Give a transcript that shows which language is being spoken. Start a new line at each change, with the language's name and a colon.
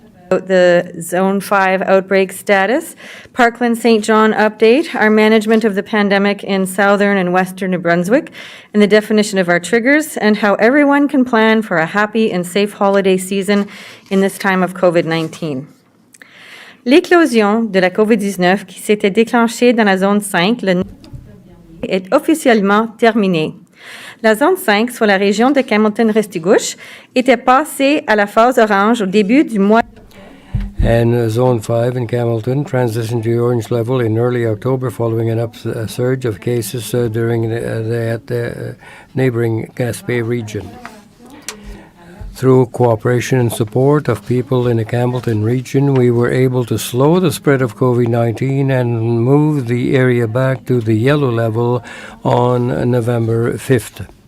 English: The Zone 5 outbreak status, Parkland St. John update, our management of the pandemic in southern and western New Brunswick, and the definition of our triggers, and how everyone can plan for a happy and safe holiday season in this time of COVID-19.
French: L'éclosion de la COVID-19 qui s'était déclenchée dans la zone 5 est officiellement terminée. La zone 5, soit la région de Campbellton-Restigouche, était passée à la phase orange au début du mois.
English: And Zone 5 in Campbellton transitioned to orange level in early October following an upsurge of cases during the neighboring Gaspé region. Through cooperation and support of people in the Campbellton region, we were able to slow the spread of COVID-19 and move the area back to the yellow level on November 5th.